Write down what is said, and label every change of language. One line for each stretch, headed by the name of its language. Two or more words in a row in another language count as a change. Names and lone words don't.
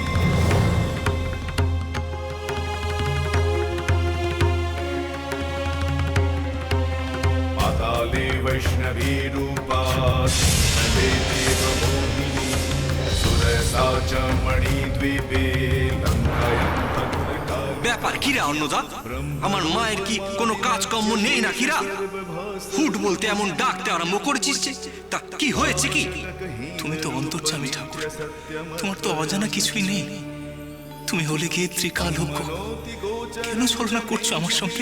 Sanskrit: पाताले वैष्णवी रूपा नदे देवमोहिनी सुरसा च मणिद्वीपे लङ्कायां भद्रकाली।
Bangla: ব্যাপার কিরা অন্নদা? আমার মায়ের কি কোনো কাজকর্ম নেই না কিরা? হুট বলতে এমন ডাকতে আরম্ভ করেছিস যে, তা কি হয়েছে কি? তুমি তো অন্তর্যামী ঠাকুর, তোমার তো অজানা কিছুই নেই। তুমি হলে গিয়ে ত্রিকালজ্ঞ। কেন ছলনা করছো আমার সঙ্গে?